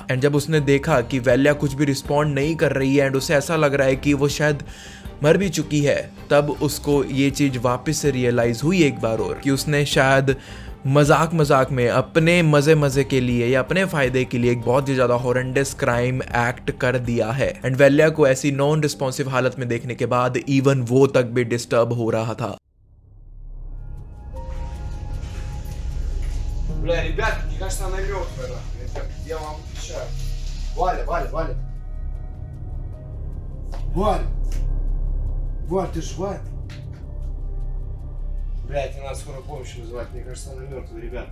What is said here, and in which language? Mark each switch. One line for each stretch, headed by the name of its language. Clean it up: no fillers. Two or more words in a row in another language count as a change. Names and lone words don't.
Hindi: एंड जब उसने देखा कि वैल्या कुछ भी रिस्पॉन्ड नहीं कर रही है एंड उसे ऐसा लग रहा है कि वो शायद मर भी चुकी है, तब उसको ये चीज़ वापस से रियलाइज़ हुई एक बार और कि उसने शायद मजाक में अपने मजे के लिए या अपने फायदे के लिए एक बहुत ही ज़्यादा
English: horrendous crime act
Hindi: कर दिया है। एंड वैल्या को ऐसी
English: non responsive
Hindi: हालत में देखने के बाद इवन वो तक भी डिस्टर्ब हो रहा था।
Russian: Бля, ребят, мне кажется, она мертвая, нахуй. Я вам отвечаю. Валя. Валь, ты живая? Блядь, не надо скорую помощь вызывать, мне кажется, она мертвая, ребят.